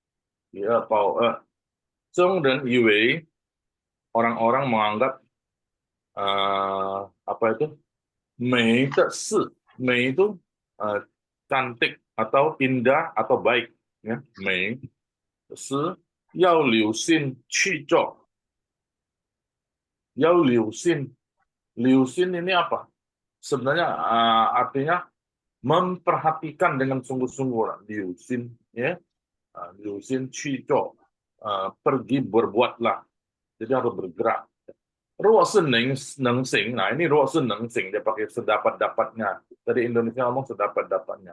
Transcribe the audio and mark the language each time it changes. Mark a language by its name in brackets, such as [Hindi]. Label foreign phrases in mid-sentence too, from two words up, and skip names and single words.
[Indonesian] Zhong dan Yue, orang-orang menganggap apa itu? [Chinese] 每事. [Indonesian] Mei itu cantik atau indah atau baik, ya. [Chinese] 每事要留心去做. 要留心。留心 [Indonesian] ini apa? Sebenarnya artinya memperhatikan dengan sungguh-sungguh. [Chinese] 留心，呀。留心去做. [Indonesian] Pergi berbuatlah. Jadi harus bergerak. [Chinese] 若是能行. [Indonesian] Nah, ini [Chinese] 若是能行, [Indonesian] dia pakai sedapat-dapatnya. Dari Indonesia ngomong sedapat-dapatnya.